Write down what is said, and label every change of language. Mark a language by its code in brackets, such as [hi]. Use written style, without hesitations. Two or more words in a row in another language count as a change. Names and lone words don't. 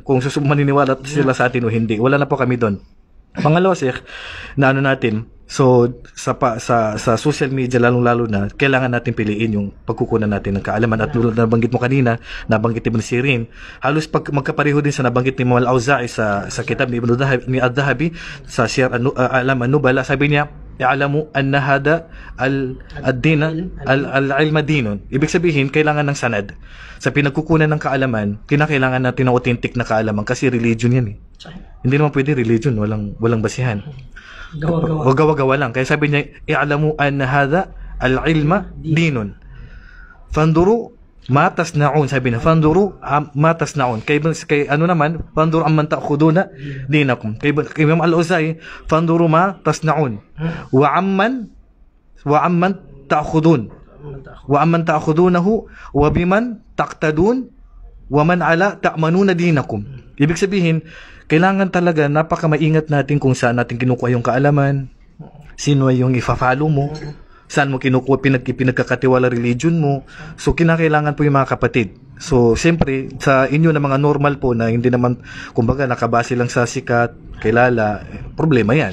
[tl] Kung maniniwala sila sa atin o hindi. Wala na po kami doon. Pangalawa, Sheikh, na natin, so sa [en] social media [tl] lalong-lalo na, kailangan natin piliin yung pagkukunan natin ng kaalaman. At nabanggit mo kanina, nabanggit ni Ibn Sirin, halos magkapareho din sa nabanggit ni Imam Al-Auza'i sa kitab ni Al-Dhahabi sa Siyar A'lam an-Nubala. Sabi niya, [ar] "يعلم أن هذا العلم دين." [tl] Ibig sabihin, kailangan ng sanad. Sa pinagkukunan ng kaalaman, kinakailangan natin ng authentic na kaalaman kasi religion yan eh. Hindi naman pwede religion, walang basihan. Gawa-gawa lang. Kaya sabi niya, [ar] "اعلموا أن هذا العلم دين. فانظروا ما تصنعون." [tl] Sabi niya, [ar] "فانظروا ما تصنعون." [tl] Kay ano naman, [ar] "فانظروا عمن تأخذون دينكم." [tl] Kay Imam Al-Auza'i, [ar] "فانظروا ما تصنعون." وعمن تأخذون. وعمن تأخذونه وبمن تقتدون ومن على تأمنون دينكم. [tl] Ibig sabihin, kailangan talaga napakamaingat natin kung saan natin kinukuha yung kaalaman, sino ay yung ifa-follow mo, saan mo kinukuha pinagkakatiwala religion mo. So kinakailangan po yung mga kapatid. So siyempre sa inyo na mga normal po na hindi naman kumbaga nakabase lang sa sikat, kilala, problema yan.